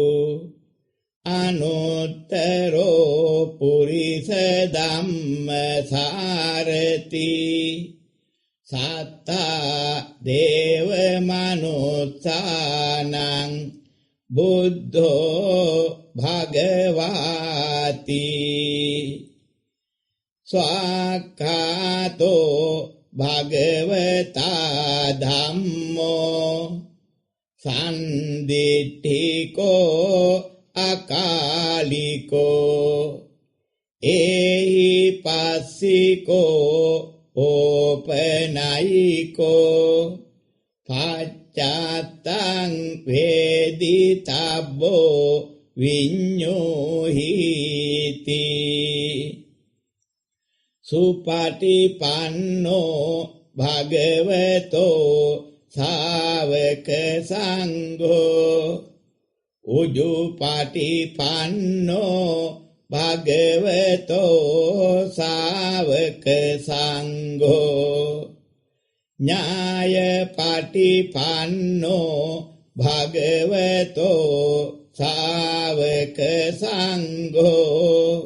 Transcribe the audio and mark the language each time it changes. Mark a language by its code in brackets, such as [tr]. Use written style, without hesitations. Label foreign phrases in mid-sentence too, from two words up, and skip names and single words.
[pi] අනුත්තරෝ පුරිස ධම්මසාරති සත්තා දේව මනුස්සානං බුද්ධෝ භගවාති ස්වාක්ඛාතෝ භගවතා ධම්මෝ සම්දිට්ඨිකෝ අකාලිකෝ ඒහි පස්සිකෝ ඕපනයිකෝ පච්චත්තං වේදිතබ්බෝ විඤ්ඤෝහිති සුපටිපන්නෝ භගවතෝ ශාවක සංඝෝ උජුපටිපන්නෝ භගවතෝ ශාවක සංඝෝ ඥායපටිපන්නෝ භගවතෝ ශාවක සංඝෝ